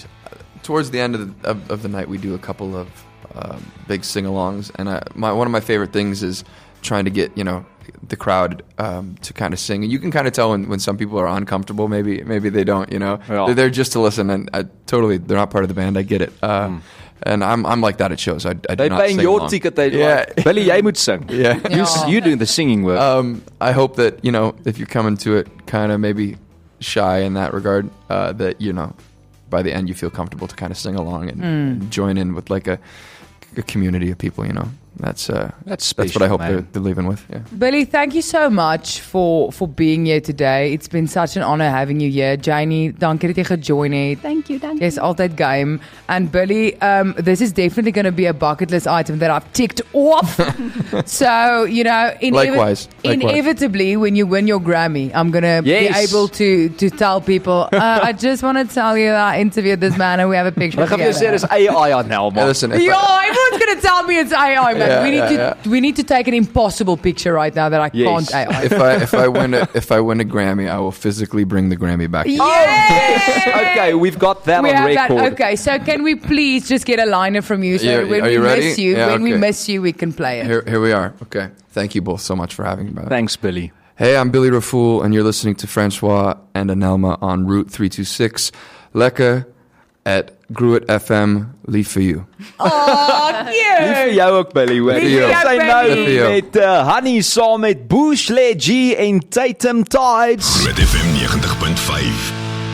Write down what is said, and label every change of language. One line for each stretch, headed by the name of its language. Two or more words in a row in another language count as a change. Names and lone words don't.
English: Towards the end of the night, we do a couple of big sing-alongs, and one of my favorite things is trying to get the crowd to kind of sing. And you can kind of tell when some people are uncomfortable. Maybe they don't. Yeah. They're there just to listen, and they're not part of the band. I get it. And I'm like that at shows. I do They're not paying sing your along. ticket. They Yeah. Billy,
Afrikaans: jy moet sing.
English: Yeah. You're doing the singing work. I hope that if you're coming to it kind of maybe shy in that regard, that by the end you feel comfortable to kind of sing along and join in with like a community of people. That's special, what I hope man. they're leaving with. Yeah. Billy, thank you so much for being here today. It's been such an honor having you here.
Afrikaans: Janie, dankie dat jy gejoin het.
English: Thank you.
Afrikaans: Jy's altyd game.
English: And Billy, this is definitely going to be a bucket list item that I've ticked off. So, Likewise. inevitably, when you win your Grammy, I'm going to Yes. be able to tell people, I just want to tell you that I interviewed this man and we have a picture
Afrikaans: Ek gaan vir jou sê
English: together.
Afrikaans: dis AI Anelma.
English: Yeah, listen, if Yo, I- everyone's going to tell me it's AI, man. Yeah, We need to take an impossible picture right now that I Yes. can't AI. if I win a Grammy, I will physically bring the Grammy back. Yes! Okay, we've got that We on have record. that. Okay, so can we please just get a liner from you? So Yeah, when are we you ready? miss you, Yeah, when we okay. miss you, we can play it. Here we are. Okay. Thank you both so much for having me. Brother. Thanks, Billy. Hey, I'm Billy Raffoul, and you're listening to Francois and Anelma on Route 326.
Afrikaans: Lekker at GROOTfm, lief vir you.
English: Oh,
Afrikaans: Lief vir
English: cute.
Afrikaans: jou ook, Billy. Hoor. Lief vir jou, Sy Billy. nou Lief vir jou. met Honey saam met Bush G en Tatum Tides. GROOT FM 90.5